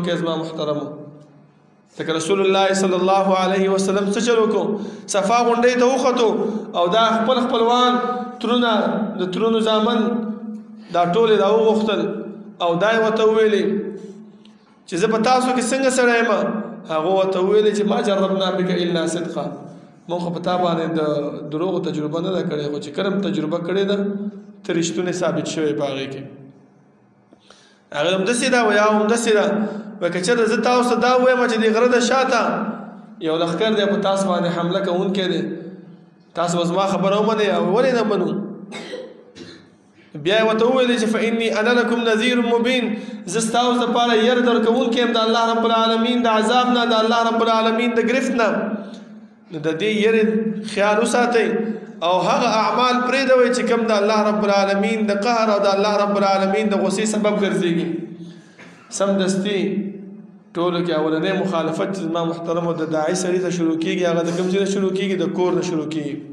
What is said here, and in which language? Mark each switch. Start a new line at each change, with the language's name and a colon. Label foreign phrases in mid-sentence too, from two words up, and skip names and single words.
Pashto: کې زما محترمو ځکه رسول الله
Arabic: صلی الله علیه وسلم
Pashto: څه چل وکړو صفا غونډۍ ته وختو او دا خپل خپلوان ترونه د ترونو زامن دا ټول دا وغوښتل او دا یې ورته وویلې چې زه په تاسو کې څنګه سړی یم هغه ورته وویلې چې
Arabic: ما جربنا بک الا صدقا
Pashto: موږ خو په تا باندې د دروغو تجربه نه ده کړې خو چې کله تجربه کړې ده ته رښتونې ثابت شوی په هغې کې هغه همداسې ده ویا همداسې ده وایي که چېرته زه تاسو ته دا ووایم چې د غره د شاته یو لښکر دی په تاسو باندې حمله کوونکی دی تاسو به زما خبره ومنئ او ولې نه منو بیا یې ورته وویلې چې
Arabic: فإني أنا لکم نذیر مبین
Pashto: زه ستاسو دپاره یره درکوونکی یم د
Arabic: الله رب العالمین
Pashto: د عذاب نه د
Arabic: الله رب العالمین
Pashto: د ګرفت نه نو د دې یرې خیال وساتئ او هغه اعمال پرېږدوئ چې کوم د
Arabic: الله رب العالمین
Pashto: د قهر او د
Arabic: الله رب العالمین
Pashto: د غصې سبب ګرځېږي سمدستي ټولو کې اولنۍ مخالفت چې زما محترمو د داعي سړي ته شروع کېږي هغه د کوم ځای نه شروع کېږي د کور نه شروع کېږي